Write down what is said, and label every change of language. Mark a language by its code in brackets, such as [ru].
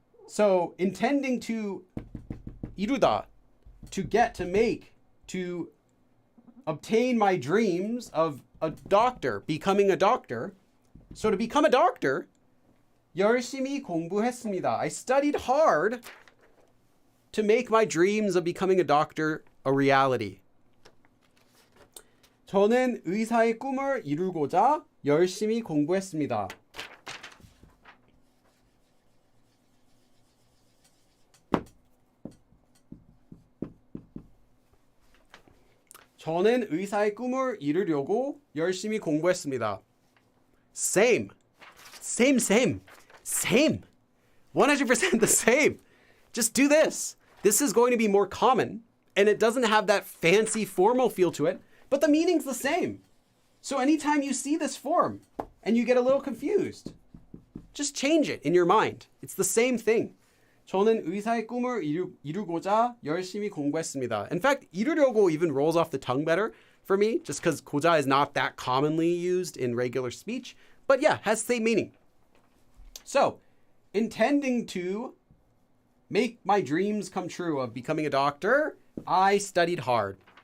[en] So intending to 이루다, to get, to make, to obtain my dreams of a doctor, becoming a doctor. So to become a doctor, [ko] 열심히 공부했습니다. [en] I studied hard to make my dreams of becoming a doctor a reality. [ko] 저는 의사의 꿈을 이루고자 열심히 공부했습니다. 저는 의사의 꿈을 이루려고 열심히 공부했습니다. [en] Same. 100% the same. Just do this. This is going to be more common, and it doesn't have that fancy formal feel to it, but the meaning's the same. So anytime you see this form and you get a little confused, just change it in your mind. It's the same thing. [ko] 저는 의사의 꿈을 이루고자 열심히 공부했습니다. [en] In fact, 이루려고 even rolls off the tongue better for me, just because 고자 is not that commonly used in regular speech. But yeah, has the same meaning. So, intending to make my dreams come true of becoming a doctor, I studied hard.